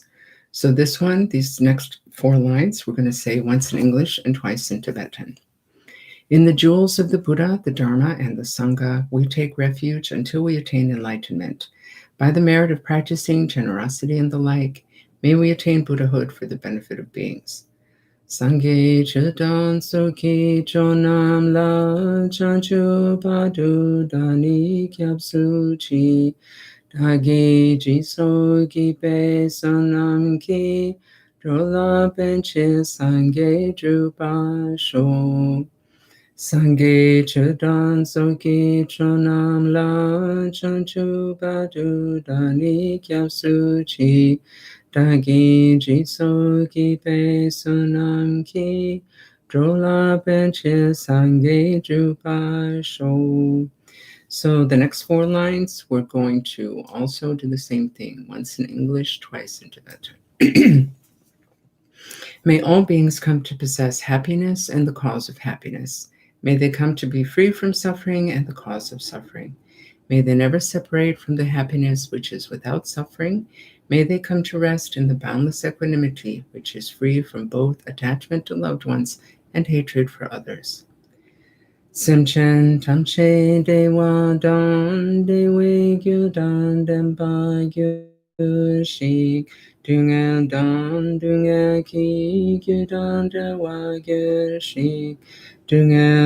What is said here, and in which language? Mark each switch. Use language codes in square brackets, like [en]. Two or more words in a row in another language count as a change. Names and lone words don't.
[en] So these next 4 lines, we're going to say once in English and twice in Tibetan. In the jewels of the Buddha, the Dharma, and the Sangha, we take refuge until we attain enlightenment. By the merit of practicing generosity and the like, may we attain Buddhahood for the benefit of beings. [bo] སངས་རྒྱས་ཆོས་དང་ཚོགས་ཀྱི་མཆོག་རྣམས་ལ། བྱང་ཆུབ་བར་དུ་བདག་ནི་སྐྱབས་སུ་མཆི། བདག་གིས་སྦྱིན་སོགས་བགྱིས་པའི་བསོད་ནམས་ཀྱིས། འགྲོ་ལ་ཕན་ཕྱིར་སངས་རྒྱས་འགྲུབ་པར་ཤོག. སངས་རྒྱས་ཆོས་དང་ཚོགས་ཀྱི་མཆོག་རྣམས་ལ། བྱང་ཆུབ་བར་དུ་བདག་ནི་སྐྱབས་སུ་མཆི། བདག་གིས་སྦྱིན་སོགས་བགྱིས་པའི་བསོད་ནམས་ཀྱིས། འགྲོ་ལ་ཕན་ཕྱིར་སངས་རྒྱས་འགྲུབ་པར་ཤོག. [en] So the next 4 lines, we're going to also do the same thing, once in English, twice in Tibetan. May all beings come to possess happiness and the cause of happiness. May they come to be free from suffering and the cause of suffering. May they never separate from the happiness which is without suffering. May they come to rest in the boundless equanimity which is free from both attachment to loved ones and hatred for others. [bo] སེམས་ཅན་ཐམས་ཅད་བདེ་བ་དང་བདེ་བའི་རྒྱུ་དང་ལྡན་པར་གྱུར་ཅིག སྡུག་བསྔལ་དང་སྡུག་བསྔལ་གྱི་རྒྱུ་དང་བྲལ་བ་གྱུར་ཅིག སྡུག་བསྔལ